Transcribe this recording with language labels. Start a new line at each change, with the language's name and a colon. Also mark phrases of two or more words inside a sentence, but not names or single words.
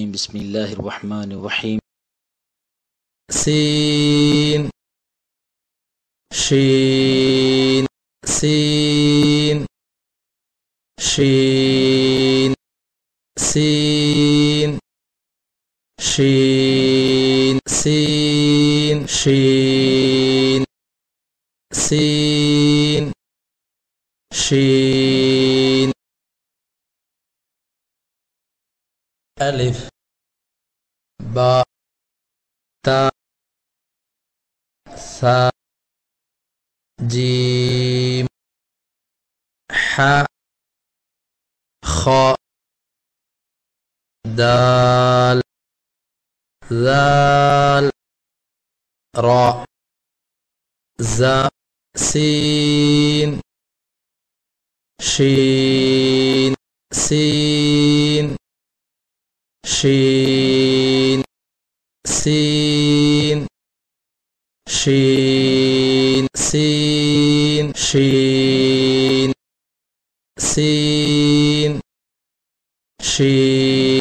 Arabic: بسم الله الرحمن الرحيم. سين شين سين شين سين شين سين شين سين شين. ألف با تا ثا جيم حا خا دال ذال را زا سين شين سين شين سين شين سين شين سين شين